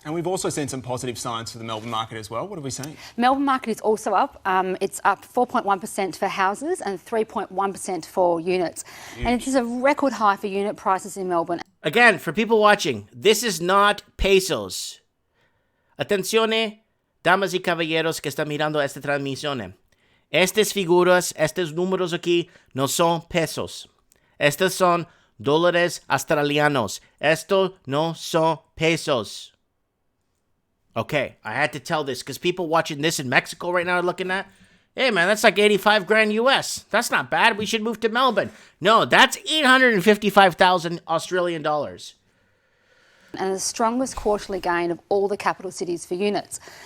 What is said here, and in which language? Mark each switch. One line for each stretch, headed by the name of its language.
English: And we've also seen some positive signs for the Melbourne market as well. What have we seen? Melbourne market is also up. It's up 4.1% for houses and 3.1% for units. Huge. And it is a record high for unit prices in Melbourne. Again, for people watching, this is not pesos.
Spanish: Atención, damas y caballeros que están mirando esta transmisión. Estas figuras, estos números aquí, no son pesos. Estos son dólares australianos. Esto no son pesos.
English: Okay, I had to tell this because people watching this in Mexico right now are looking at, hey man, that's like 85 grand US. That's not bad. We should move to Melbourne. No, that's 855,000 Australian dollars. And the strongest quarterly gain of all the capital cities for units.